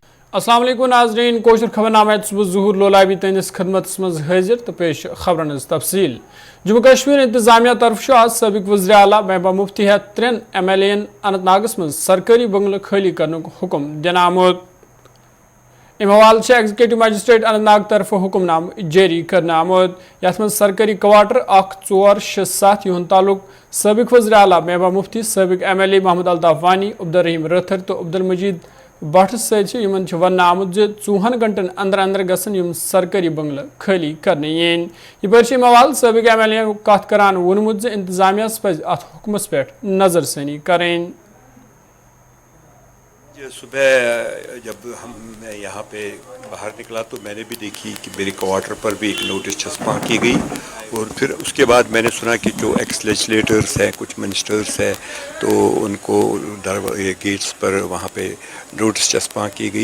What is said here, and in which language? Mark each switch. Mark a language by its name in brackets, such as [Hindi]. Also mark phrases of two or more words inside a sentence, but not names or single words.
[Kashmiri] अस्सलाम वालेकुम नाज़रीन कोशर खबरनामा ज़हूर लोलाबी तंदिस खदमत मज हाजिर तो पेश खबरन तफसील जम्मू कश्मीर इंतजामिया तरफ आज सबक वज़ीर आला महबूबा मुफ्ती है 3 MLA अनंतनागस मज सरकारी बंगल खाली करने हुक्म दिना आमुद अम हवाले से [English] executive magistrate [Kashmiri] अनंतनाग तरफ हुक्मनाम जारी करना आमुद यथ मज सरकारी क्वार्टर 1467 युन तालुक सबक वज़ीर आला महबूबा मुफ्ती सबक MLA मोहम्मद अल्ताफ वानी अब्दुल रहीम रथर तो अब्दुल मजीद भट्ट वन वन आमुद 4 घंटन अंदर अंदर गसन सरकारी बंगल खाली करने ये हवाले सबक MLA कत करान वोनमुत इंतजामिया पज अत हुक्मस पे नजरसानी करें। [Hindi] सुबह जब मैं यहाँ पे बाहर निकला तो मैंने भी देखी कि मेरे क्वार्टर पर भी एक नोटिस छपा की गई और फिर उसके बाद मैंने सुना कि जो [English] ex legislators [Hindi] हैं कुछ मिनिस्टर्स हैं तो उनको गेट्स पर वहाँ पे नोटिस छपा की गई।